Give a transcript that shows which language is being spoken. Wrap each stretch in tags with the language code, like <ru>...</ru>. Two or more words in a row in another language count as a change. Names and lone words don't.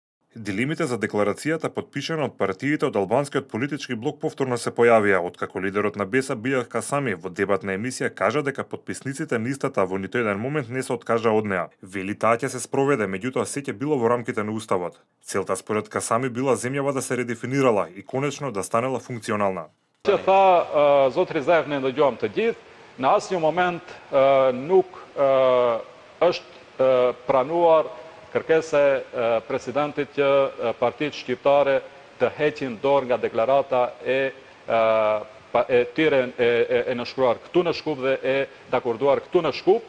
<mk>Дилемите за декларацијата потпишана од партиите од албанскиот политички блок повторно се појавија, откако лидерот на БЕСА Бијах Касами во дебатна емисија кажа дека потписниците на истата во ниту еден момент не се откажа од неа. Вели таа ќе се спроведе, меѓутоа сеќе било во рамките на уставот. Целта според Касами била земјава да се редефинирала и конечно да станела функционална.</mk> <sq>Që tha zotri Zaev ne ndëgjom të gjithë, në asnjë moment nuk është pranuar kërkesa e presidentit që partitë shqiptare të heqin dorë nga deklarata e tyre e nënshkruar këtu në Shkup dhe e dakorduar këtu në Shkup.</sq>